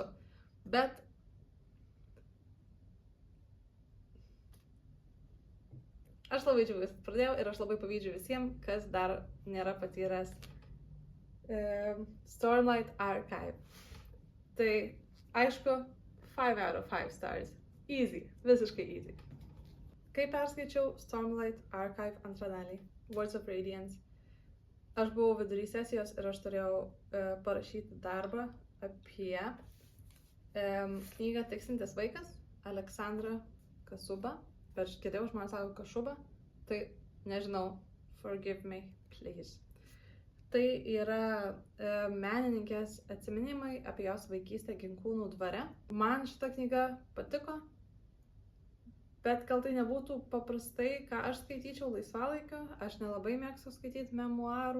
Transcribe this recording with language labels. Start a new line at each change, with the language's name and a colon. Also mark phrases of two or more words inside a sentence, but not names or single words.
Lithuanian: Bet aš labai džiaugiuosi, kad pradėjau ir aš labai pavydžiu visiems, kas dar nėra patyręs Stormlight Archive. Tai aišku, 5
English: out of 5 stars.
Lithuanian: Easy, visiškai easy. Kai perskaičiau Stormlight Archive antrą dalį, Words of Radiance, aš buvau vidury sesijos ir aš turėjau parašyti darbą apie knygą Tiksintis vaikas, Aleksandra Kasuba, bet geriau žmonės sako Kašuba, tai nežinau,
English: forgive me, please.
Lithuanian: Tai yra menininkės atsiminimai apie jos vaikystę Ginkūnų dvare. Man šita knyga patiko, Bet gal tai nebūtų paprastai, ką aš skaityčiau laisvalaikiu, aš nelabai mėgstu skaityti memuarų.